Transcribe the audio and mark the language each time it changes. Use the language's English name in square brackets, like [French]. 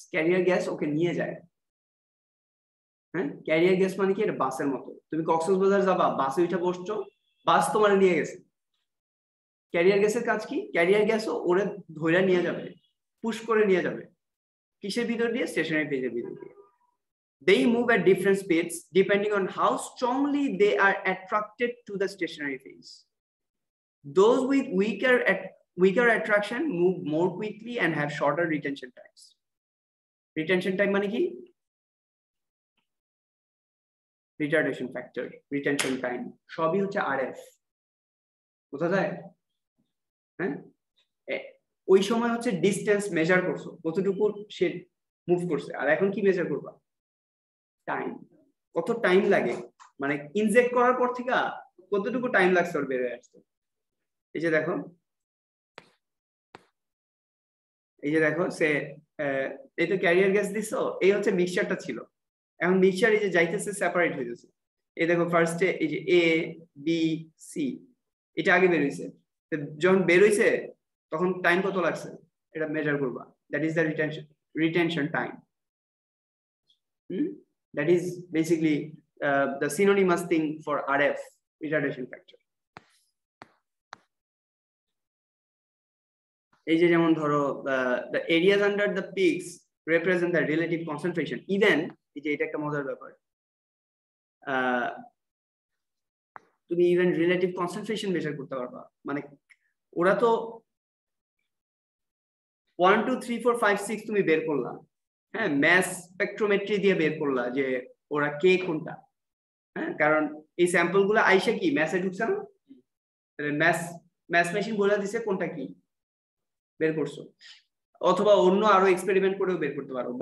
[Bangla] Carrier gas ওকে নিয়ে যায়। হ্যাঁ, ক্যারিয়ার গ্যাস মানে কি? এটা বাসের মতো। তুমি কক্সবাজার যাবা, বাসে উঠে বসছো, বাস তোমার নিয়ে গেছে। ক্যারিয়ার গ্যাসের কাজ কি? ক্যারিয়ার গ্যাসও ওরে ধরে নিয়ে যাবে, পুশ করে নিয়ে যাবে। কিসের ভিতর দিয়ে? স্টেশনারি ফেজের ভিতর দিয়ে। [English] They move at different speeds depending on how strongly they are attracted to the stationary phase. Those with weaker attraction move more quickly and have shorter retention times. [Bangla] Retention time মানে কি? [English] Retardation factor, retention time, সবই হচ্ছে RF। [Bangla] বোঝা যায়? হ্যাঁ, ওই সময় হচ্ছে ডিস্টেন্স মেজার করছো, কতটুকু সে মুভ করছে। আর এখন কি মেজার করবা? টাইম, কত টাইম লাগে, মানে ইনজেক্ট করার পর থেকে কতটুকু টাইম লাগছে ওর বের হয়ে আসতে। এই যে দেখো এই যে দেখো সে এই তো ক্যারিয়ার গ্যাস দিছো, এই হচ্ছে মিক্সচারটা ছিল, এখন মিক্সচার এই যে যাইতেছে সেপারেট হইতেছে। এই দেখো ফার্স্টে এই যে এ বি সি এটা আগে বের হইছে, যখন বের হইছে তখন টাইম কত লাগছে এটা মেজার করবা, [English] That is the retention time. That is basically the synonymous thing for RF, retardation factor. [Bangla] এই যে যেমন ধরো [English] the areas under the peaks represent the relative concentration. [Bangla] Even এই যে এটা একটা মজার ব্যাপার, তুমি ইভেন রিলেটিভ কনসেন্ট্রেশন মেজার করতে পারবা। মানে ওরা তো 1 2 3 4 5 6 তুমি বের করলা, হ্যাঁ, ম্যাস স্পেকট্রোমেট্রি দিয়ে বের করলা যে ওরা কে কোনটা, হ্যাঁ, কারণ এই স্যাম্পল গুলো আইসা কি ম্যাসে ঢুকছে না, তাহলে ম্যাস মেশিন বলে দিছে কোনটা কি বের করছো, অথবা অন্য আরো এক্সপেরিমেন্ট করেও বের করতে পারো।